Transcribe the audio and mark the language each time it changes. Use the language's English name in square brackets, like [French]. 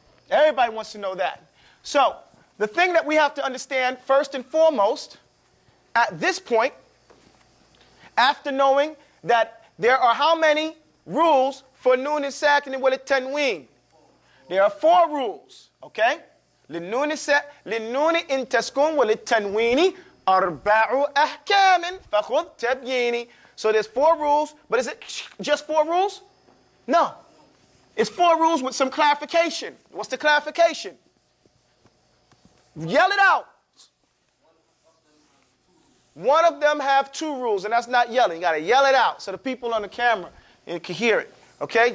[English] Everybody wants to know that. So, the thing that we have to understand first and foremost, at this point, after knowing that there are how many rules for nun as-sakin wal tanween? There are 4 rules, okay? [Arabic] للنون إن تسكن وللتنوين أربع أحكام فخذ تبييني. [English] So there's 4 rules, but is it just 4 rules? No. It's 4 rules with some clarification. What's the clarification? Yell it out. one of them have two rules, and that's not yelling. You got to yell it out so the people on the camera can hear it. Okay?